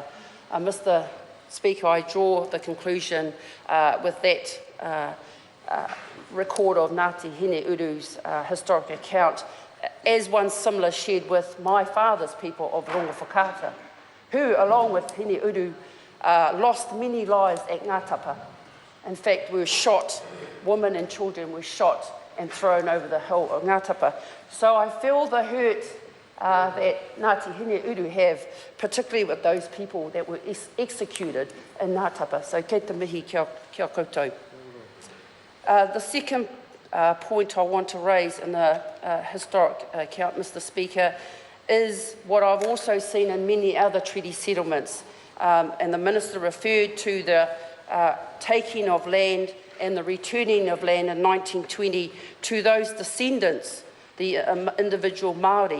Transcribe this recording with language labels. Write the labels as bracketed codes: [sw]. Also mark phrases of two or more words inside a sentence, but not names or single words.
[en] Mr Speaker, I draw the conclusion with that record of Ngāti Hineuru's historic account as one similar shared with my father's people of Rongo Whakaata, who, along with Hineuru, lost many lives at Ngātapa. In fact, we were shot, women and children were shot and thrown over the hill of Ngātapa. So I feel the hurt that Ngāti Hineuru have, particularly with those people that were executed in Ngātapa. [mi] So kei te mihi kia koutou. [en] The second point I want to raise in the historic account, Mr Speaker, is what I've also seen in many other treaty settlements. And the Minister referred to the taking of land and the returning of land in 1920 to those descendants, the individual Māori.